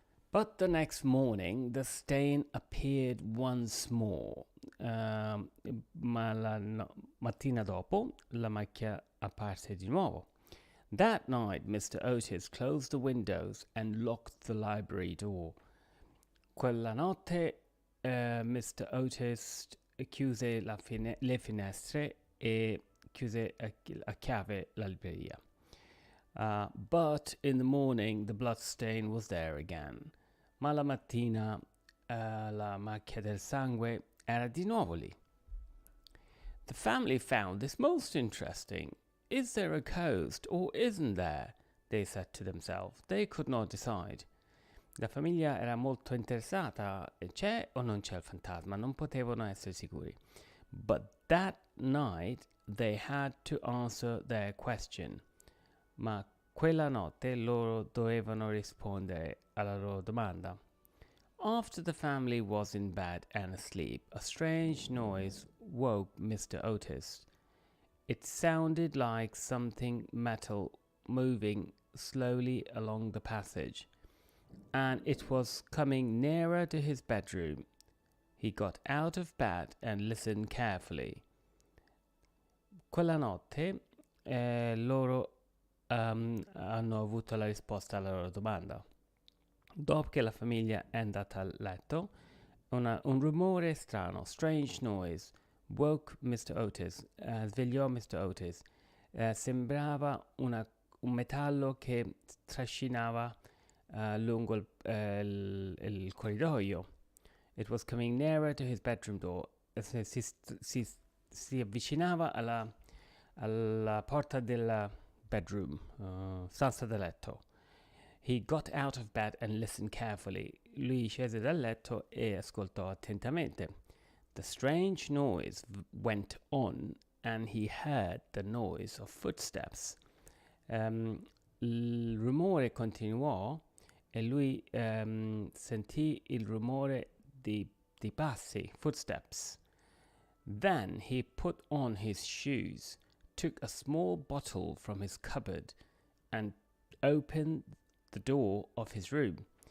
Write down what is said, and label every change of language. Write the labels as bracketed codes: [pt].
[en] But the next morning the stain appeared once more. [it] Ma la mattina dopo la macchia apparse di nuovo. [en] That night, Mr. Otis closed the windows and locked the library door. [it] Quella notte, Mr. Otis chiuse le finestre e chiuse a chiave la libreria. [en] But in the morning, the blood stain was there again. [it] Ma la mattina, la macchia del sangue era di nuovo lì. [en] The family found this most interesting. Is there a ghost or isn't there? They said to themselves. They could not decide. [it] La famiglia era molto interessata. C'è o non c'è il fantasma? Non potevano essere sicuri. [en] But that night they had to answer their question. [it] Ma quella notte loro dovevano rispondere alla loro domanda. [en] After the family was in bed and asleep, a strange noise woke Mr. Otis. It sounded like something metal moving slowly along the passage, and it was coming nearer to his bedroom. He got out of bed and listened carefully. [it] Quella notte loro hanno avuto la risposta alla loro domanda. Dopo che la famiglia è andata a letto, un rumore strano, [en] strange noise, woke [it] Mr. Otis, svegliò Mr. Otis. Sembrava un metallo che trascinava lungo il corridoio. [en] It was coming nearer to his bedroom door. [it] Si si avvicinava alla porta del bedroom, stanza da letto. [en] He got out of bed and listened carefully. [it] Lui scese dal letto e ascoltò attentamente. [en] The strange noise went on and he heard the noise of footsteps. [it] Il rumore continuò e lui sentì il rumore di passi, footsteps. [en] Then he put on his shoes, took a small bottle from his cupboard and opened the door of his room.